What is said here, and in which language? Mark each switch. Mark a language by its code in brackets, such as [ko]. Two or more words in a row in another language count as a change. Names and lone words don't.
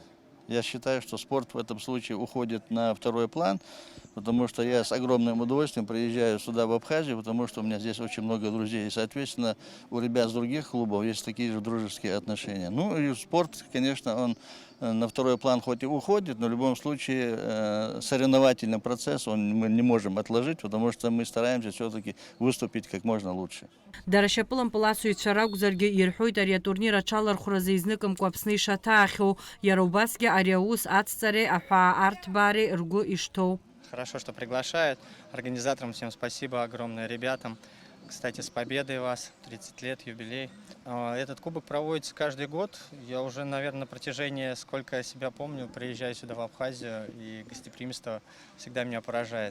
[ru] Я считаю, что спорт в этом случае уходит на второй план, потому что я с огромным удовольствием приезжаю сюда, в Абхазию, потому что у меня здесь очень много друзей. И, соответственно, у ребят с других клубов есть такие же дружеские отношения. Ну, и спорт, конечно, он на второй план хоть и уходит, но в любом случае соревновательный процесс мы не можем отложить, потому что мы стараемся все-таки выступить как можно лучше. [ab] Дара шьапылампыл асыҩцәа ракәзаргьы ирҳәоит ари атурнир аҽалархәразы изныкымкәа Аԥсны ишаҭаахьоу, иара убасгьы ари аус ацҵареи аҳәаа арҭбаареи ргәы ишҭоу. [ru] Хорошо, что приглашают. Организаторам всем спасибо огромное, ребятам. Кстати, с победой вас, 30 лет, юбилей. Этот кубок проводится каждый год. Я уже, наверное, на протяжении, сколько я себя помню, приезжаю сюда в Абхазию, и гостеприимство всегда меня поражает.